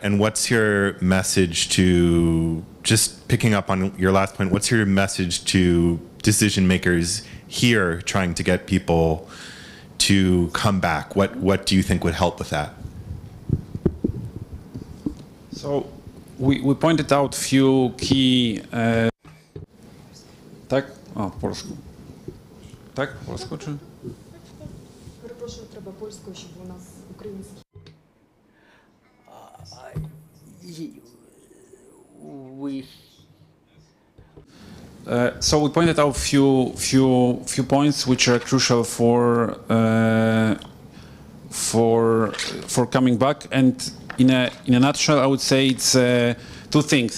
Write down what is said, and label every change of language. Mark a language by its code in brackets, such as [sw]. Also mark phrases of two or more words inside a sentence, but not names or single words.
[en] And what's your message to, just picking up on your last point, what's your message to decision makers here trying to get people to come back? What do you think would help with that? So we pointed out few key. [pl] Tak? O, po polsku. Tak? Po polsku czy? [uk] Перепрошую, треба польською, щоб у нас український. [en] So we pointed out few points which are crucial for coming back, and in a nutshell, I would say it's two things.